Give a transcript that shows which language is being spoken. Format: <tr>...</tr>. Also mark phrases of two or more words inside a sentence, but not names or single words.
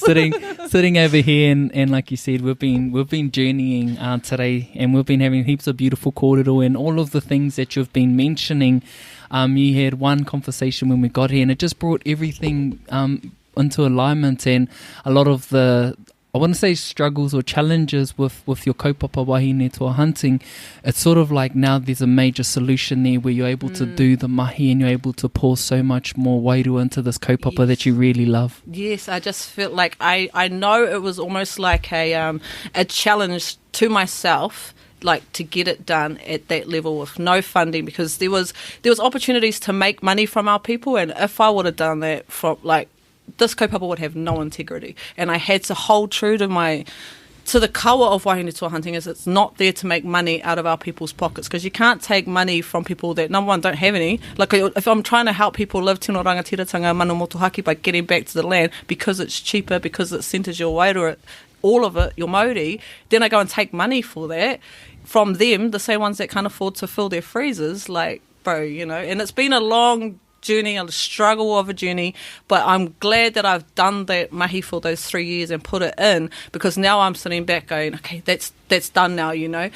<en>sitting over here, and like you said, we've been journeying today, and we've been having heaps of beautiful kōrero and all of the things that you've been mentioning. You had one conversation when we got here, and it just brought everything into alignment, and a lot of the, I want to say, struggles or challenges with your kaupapa wahine toa hunting. It's sort of like now there's a major solution there where you're able to do the mahi, and you're able to pour so much more wairu into this kaupapa that you really love. Yes, I just felt like I know it was almost like a challenge to myself, like to get it done at that level with no funding, because there was opportunities to make money from our people, and if I would have done that from, like, this kaupapa would have no integrity. And I had to hold true to the kawa of wahine toa hunting, is it's not there to make money out of our people's pockets, because you can't take money from people that, number one, don't have any. Like, if I'm trying to help people live</en> <mi>tino rangatiratanga manu motuhake</mi> <en>by getting back to the land because it's cheaper, because it centres your wairu, all of it, your Māori, then I go and take money for that from them, the same ones that can't afford to fill their freezers, like, bro, you know. And it's been a long journey, a struggle of a journey, but I'm glad that I've done that mahi for those 3 years and put it in, because now I'm sitting back going, okay, that's done now, you know.</en>